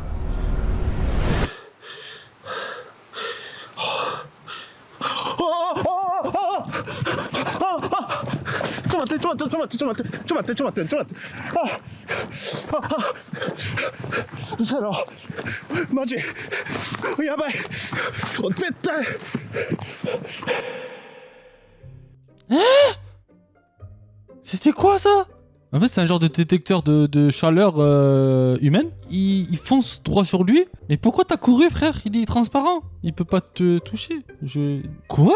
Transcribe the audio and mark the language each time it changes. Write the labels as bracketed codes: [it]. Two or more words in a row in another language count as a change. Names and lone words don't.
[ja] ちょっと待って。嘘やろ。マジ。やばい。絶対。 [fr] C'était quoi ça? En fait, c'est un genre de détecteur de chaleur humaine. Il fonce droit sur lui. Mais pourquoi t'as couru, frère? Il est transparent. Il peut pas te toucher. Quoi?